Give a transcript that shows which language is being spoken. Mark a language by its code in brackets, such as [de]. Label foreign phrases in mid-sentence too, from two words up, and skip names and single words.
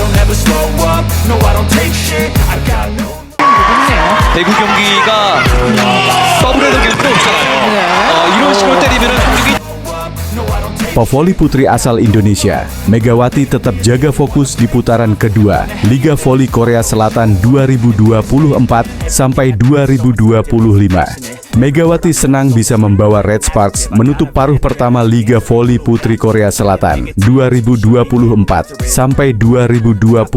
[en] never slow up, no I don't take shit, I got no. [ko] 배구 경기가 더블헤더 길 필요 없잖아요. 이런 식으로 때리면은 공격이 [id] Pevoli putri asal Indonesia, Megawati tetap jaga fokus di putaran kedua Liga Voli Korea Selatan 2024 sampai 2025. Megawati senang bisa membawa Red Sparks menutup paruh pertama Liga Voli Putri Korea Selatan 2024 sampai 2025.